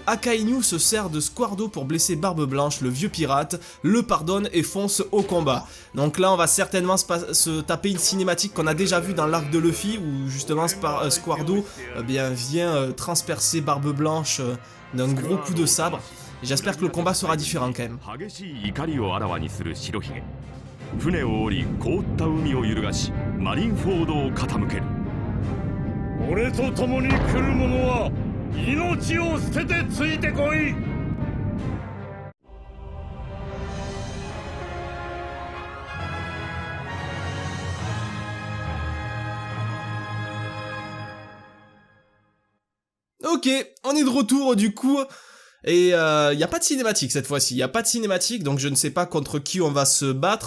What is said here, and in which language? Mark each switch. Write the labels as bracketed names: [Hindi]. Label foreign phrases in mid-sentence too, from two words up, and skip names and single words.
[French] Akainu se sert de Squardo pour blesser Barbe Blanche, le vieux pirate, le pardonne et fonce au combat. Donc là on va certainement se taper une cinématique qu'on a déjà vue dans l'arc de Luffy, où justement Squardo vient transpercer Barbe Blanche d'un gros coup de sabre. J'espère que le combat sera différent quand même. [Japanese] 船を降り凍った海を揺るがしマリンフォードを傾ける。俺と共に来る者は命を捨ててついてこい。 [French] Ok, on est de retour du coup. Et il n'y a pas de cinématique cette fois-ci, il n'y a pas de cinématique, donc je ne sais pas contre qui on va se battre.